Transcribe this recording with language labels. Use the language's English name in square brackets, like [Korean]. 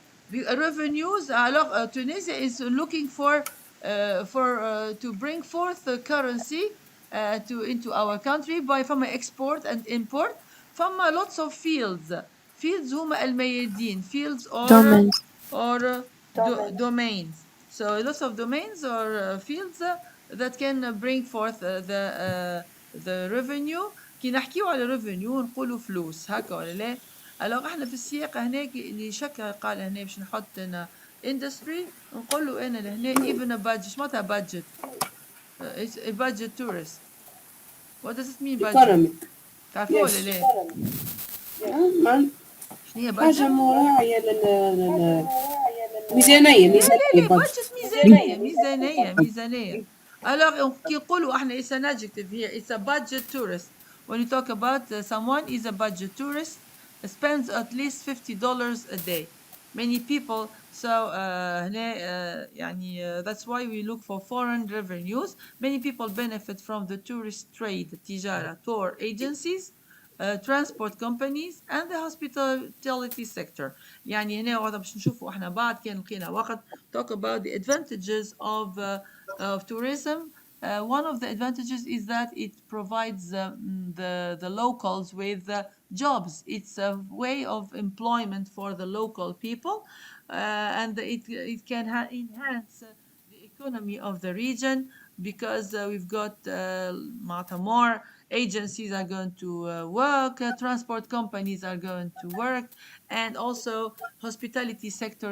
[English] The revenues alors Tunisia is looking for to bring forth the currency into our country by from export and import from lots of fields [Arabic] هما الميادين [English] fields or domains so lots of domains or fields that can bring forth the revenue. [Arabic] كي نحكيو على revenue نقولوا فلوس هكا ولا لا؟ alors احنا في السياق هناك اللي شكا قال هنا باش نحط انا industry نقول له انا لهنا [English] even a budget. معناتها budget it's a budget tourist. what does it mean budget؟ economic. [Arabic] تعرفوه ولا [English] Yes. [Arabic] لا؟ نعم. شنو هي حاجة [English] budget؟ [Arabic] مراعية ميزانية لا [English] budget. budget [Arabic] ميزانية. [English] alors [Arabic] كي نقولوا احنا [English] it's an adjective here, it's a budget tourist. when you talk about someone is a budget tourist, spends at least $50 a day. many people, so [Arabic] هنا يعني [English] that's why we look for foreign revenues. many people benefit from the tourist trade, [Arabic] تجارة, [English] tour agencies, transport companies and the hospitality sector. [Arabic] يعني هنا وقت باش نشوفوا احنا بعد كان لقينا وقت [English] talk about the advantages of tourism. One of the advantages is that it provides the locals with jobs. It's a way of employment for the local people, and it can enhance the economy of the region because we've got more agencies are going to work, transport companies are going to work, and also hospitality sector.